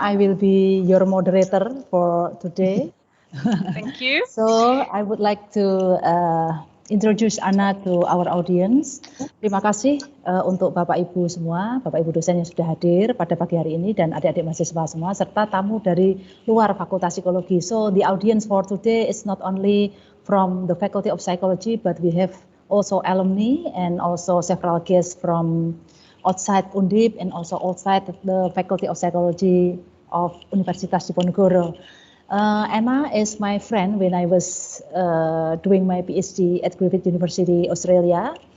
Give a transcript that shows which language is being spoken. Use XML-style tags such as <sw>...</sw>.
<en>I will be your moderator for today. Thank you. So, I would like to introduce Anna to our audience.</en> <id>Terima kasih untuk Bapak Ibu semua, Bapak Ibu dosen yang sudah hadir pada pagi hari ini dan adik-adik mahasiswa semua, serta tamu dari luar Fakultas Psikologi.</id> <en>So, the audience for today is not only from the Faculty of Psychology, but we have also alumni and also several guests from outside Undip and also outside the Faculty of Psychology of Universitas Diponegoro. Anna is my friend when I was doing my PhD at Griffith University, Australia.</en>